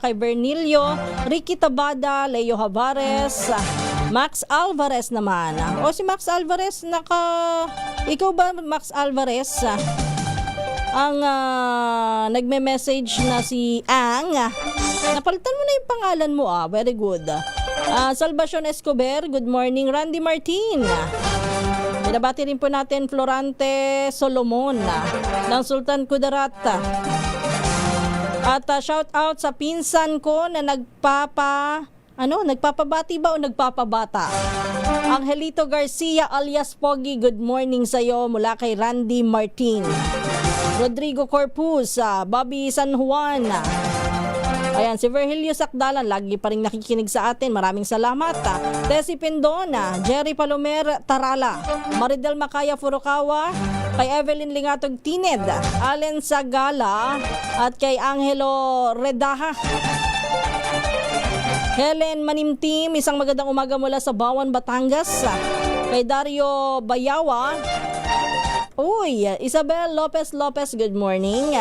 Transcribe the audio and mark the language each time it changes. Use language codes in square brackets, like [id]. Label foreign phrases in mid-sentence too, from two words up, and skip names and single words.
[tl] Kay Bernilio, Ricky Tabada, Leo Havares, Max Alvarez naman. O si Max Alvarez, ikaw ba Max Alvarez? Ang nagme-message na si Ang. Napalitan mo na yung pangalan mo, [en] very good. Salvacion Escobar, good morning. Randy Martin. [tl] Binabati rin po natin Florante Solomon ng Sultan Kudarat. At shout out sa pinsan ko na nagpapabati ba o nagpapabata? Angelito Garcia alias Pogi, [en] good morning [tl] sa'yo mula kay Randy Martin. Rodrigo Corpus, Bobby San Juan. Ayan, si Virgilio Sakdalan, lagi pa rin nakikinig sa atin. Maraming salamat. Tessie Pendona, Jerry Palomer Tarala, Maridel Macaya Furukawa, kay Evelyn Lingatog Tined, Allen Sagala, at kay Angelo Redaha. Helen Manimtim, isang magandang umaga mula sa Bawan, Batangas. Kay Dario Bayawa. Uy, Isabel Lopez, [en] good morning.